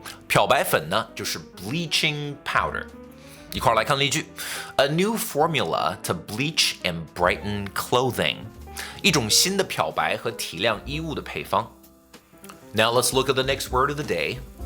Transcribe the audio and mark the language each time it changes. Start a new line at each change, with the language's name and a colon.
Chinese: 漂白粉呢就是
English: bleaching powder.
Chinese: 一块儿来看例句
English: A new formula to bleach and brighten clothing.
Chinese: 一种新的漂白和提亮衣物的配方。
English: Now let's look at the next word of the day.